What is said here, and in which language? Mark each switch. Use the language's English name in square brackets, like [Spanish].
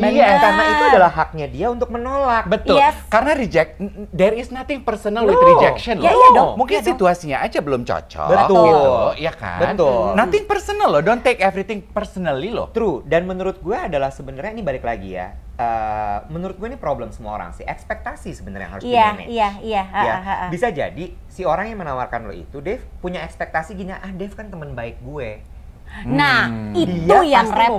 [Indonesian] Karena itu adalah haknya dia untuk menolak. Betul. [English] Karena there is nothing personal with rejection loh. [Indonesian] Mungkin situasinya aja belum cocok. Gitu, ya kan? Betul. [English] Nothing personal loh, don't take everything personally loh. [Indonesian] True, dan menurut gue adalah sebenarnya ini balik lagi ya. Menurut gue ini problem semua orang sih, ekspektasi sebenarnya yang harus di-manage. Bisa jadi si orang yang menawarkan lo itu, Dave, punya ekspektasi gini, Dave kan teman baik gue. Nah, itu dia yang repot.